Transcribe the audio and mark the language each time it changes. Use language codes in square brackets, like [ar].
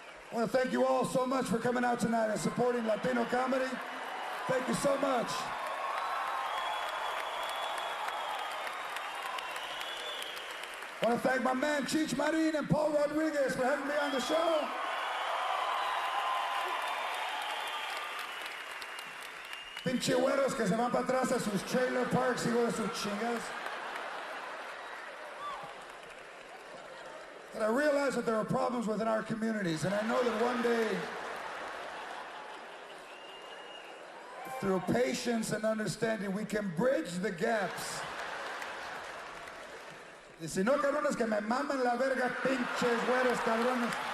[en] I want to thank you all so much for coming out tonight and supporting Latino comedy. Thank you so much. I want to thank my man Cheech Marin and Paul Rodriguez for having me on the show. [es] Pinche güeros que se van para atrás a sus trailer parks, hijo de sus chingas. [en] And I realize that there are problems within our communities, and I know that one day, through patience and understanding, we can bridge the gaps. [es] Y si no, cabrones, que me mamen la verga, pinches güeros, cabrones.